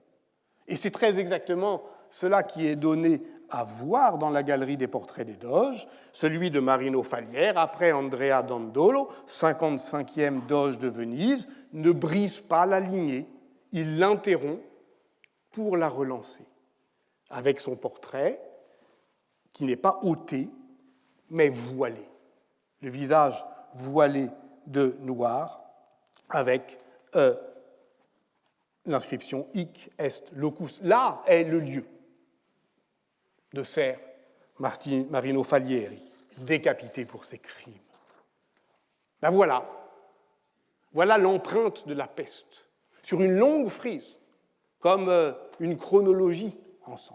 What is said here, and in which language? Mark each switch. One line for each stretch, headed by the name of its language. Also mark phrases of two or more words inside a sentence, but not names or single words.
French: Et c'est très exactement cela qui est donné à voir dans la galerie des portraits des doges, celui de Marino Falière, après Andrea Dandolo, 55e doge de Venise, ne brise pas la lignée, il l'interrompt pour la relancer, avec son portrait qui n'est pas ôté, mais voilé, le visage voilé de noir, avec l'inscription «
Latin: Hic est locus ».
French: Là est le lieu de Ser Marino Falieri, décapité pour ses crimes. Ben voilà l'empreinte de la peste, sur une longue frise, comme une chronologie ensemble.